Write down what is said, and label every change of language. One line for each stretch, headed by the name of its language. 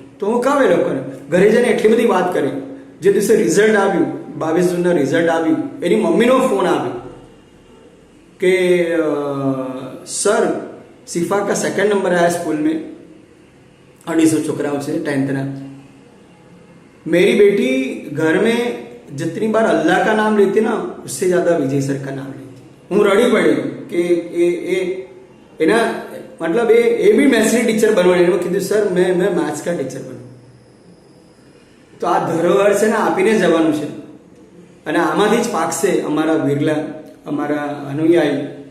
Gujarati: તો હું કાવે લોકોને ઘરે જઈને એટલી બધી વાત કરી. જે દિવસે રિઝલ્ટ આવ્યું, 22 જૂનના રિઝલ્ટ આવ્યું, એની મમ્મીનો ફોન આવ્યો
Hindi: कि सर सिफा का 2nd नंबर आया स्कूल में, 250 छोकराओं से 10th ना. मेरी बेटी घर में जितनी बार अल्लाह का नाम लेती ना उससे ज़्यादा विजय सर का नाम लेती.
Gujarati: હું રડી પડી કે એના મતલબ એ બી મેથ્સની ટીચર બનવાની. એમાં કીધું
Hindi: સર મેં મેથ્સ કા ટીચર બનું.
Gujarati: તો આ ધરોહર છે ને આપીને જવાનું છે અને આમાંથી જ પાકશે અમારા વિરલા, અમારા અનુયાયી.